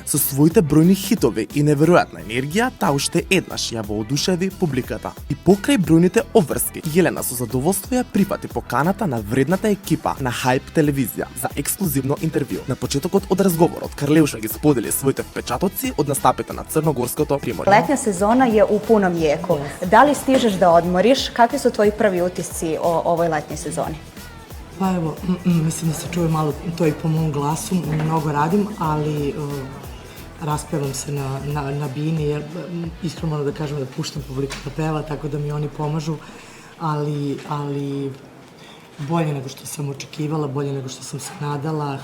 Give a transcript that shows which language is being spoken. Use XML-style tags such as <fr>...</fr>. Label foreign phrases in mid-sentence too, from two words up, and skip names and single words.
<mk>Со своите бројни хитови и неверојатна енергија, таа уште еднаш ја воодушеви публиката. И покрај бројните обврски, Јелена со задоволство ја прифати поканата на вредната екипа на Хајп телевизија за ексклузивно интервју. На почетокот од разговорот, Карлеуша ги сподели своите впечатоци од настапите на Црногорското приморје.</mk> <sr>Letnja sezona je u punom jeku. Da li stižeš da odmoriš? Kakvi su tvoji prvi utisci o ovoj letnjoj sezoni? Pa evo, mislim da se čuje malo to i po mom glasu, mnogo radim, ali raspevam se na bini, jer iskreno moram da kažem da puštam publiku da peva, tako da mi oni pomažu, ali bolje nego što sam očekivala, bolje nego što sam se nadala.</sr>